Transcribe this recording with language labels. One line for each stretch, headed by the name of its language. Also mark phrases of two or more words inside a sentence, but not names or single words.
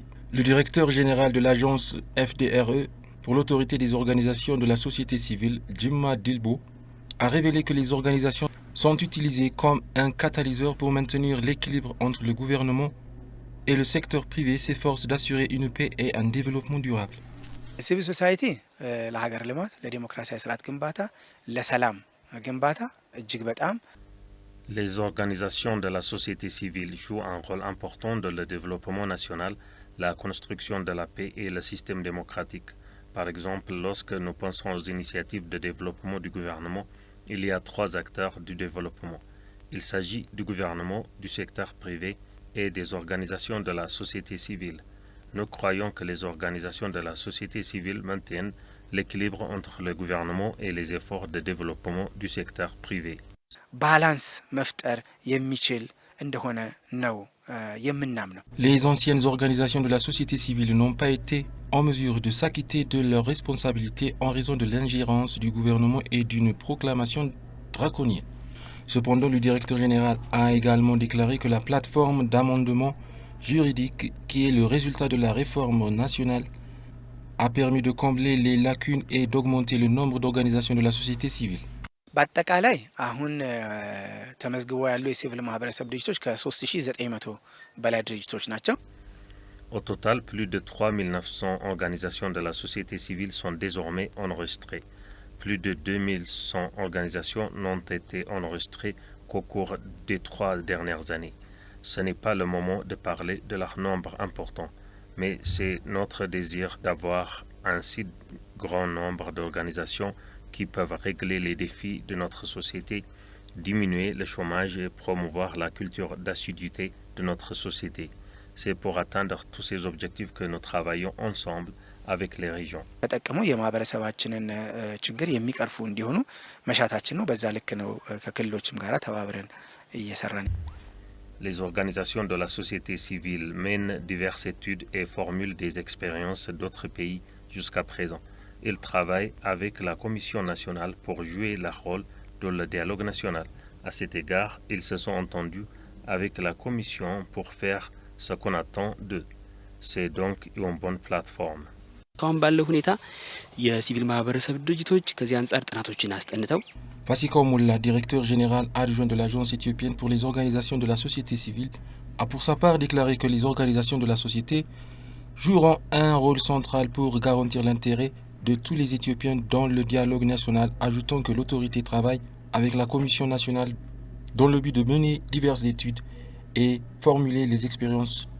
French: Le directeur général de l'agence FDRE pour l'autorité des organisations de la société civile, Jimma Dilbo, a révélé que les organisations sont utilisées comme un catalyseur pour maintenir l'équilibre entre le gouvernement et le secteur privé s'efforce d'assurer une paix et un développement durable.
English: Civil society,
Amharic: ለሀገር ልማት ለዲሞክራሲያዊ ስርዓት ግንባታ ለሰላም ግንባታ እጅግ በጣም
French: Les organisations de la société civile jouent un rôle important dans le développement national, la construction de la paix et le système démocratique. Par exemple, lorsque nous pensons aux initiatives de développement du gouvernement, il y a 3 acteurs du développement. Il s'agit du gouvernement, du secteur privé et des organisations de la société civile. Nous croyons que les organisations de la société civile maintiennent l'équilibre entre le gouvernement et les efforts de développement du secteur privé.
Amharic: ባላንስ መፍጠር የሚችል እንደሆነ ነው የምናምነው።
French: Les anciennes organisations de la société civile n'ont pas été en mesure de s'acquitter de leurs responsabilités en raison de l'ingérence du gouvernement et d'une proclamation draconienne. Cependant, le directeur général a également déclaré que la plateforme d'amendement juridique, qui est le résultat de la réforme nationale, a permis de combler les lacunes et d'augmenter le nombre d'organisations de la société civile.
Amharic: በአጠቃላይ አሁን ተመዝግበው ያሉ የሲቪል ማህበረሰብ ድርጅቶች ከ3900 በላይ ድርጅቶች ናቸው።
French: Au total, plus de 3900 organisations de la société civile sont désormais enregistrées. Plus de 2100 organisations n'ont été enregistrées qu'au cours des 3 dernières années. Ce n'est pas le moment de parler de leur nombre important, mais c'est notre désir d'avoir un si grand nombre d'organisations qui peuvent régler les défis de notre société, diminuer le chômage et promouvoir la culture d'assiduité de notre société. C'est pour atteindre tous ces objectifs que nous travaillons ensemble avec les régions.
Amharic: ተጠቅመው የማህበረሰባችንን ችግር የሚቀርፉ እንዲሆኑ መሻታችን ነው። በዛ ልክ ነው ከክልሎችም ጋራ ተባብረን እየሰራን።
French: Les organisations de la société civile mènent diverses études et formulent des expériences d'autres pays jusqu'à présent. Ils travaillent avec la Commission nationale pour jouer leur rôle dans le dialogue national. À cet égard, ils se sont entendus avec la Commission pour faire ce qu'on attend d'eux. C'est donc une bonne plateforme.
Amharic: እስካሁን ባለው ሁኔታ የሲቪል ማህበረሰብ ድርጅቶች ከዚህ አንጻር ጥናቶችን አስጠንተው
French: Fasiko Moula, directeur général adjoint de l'agence éthiopienne pour les organisations de la société civile, a pour sa part déclaré que les organisations de la société joueront un rôle central pour garantir l'intérêt de tous les Éthiopiens dans le dialogue national, ajoutant que l'autorité travaille avec la Commission nationale dans le but de mener diverses études et formuler les expériences.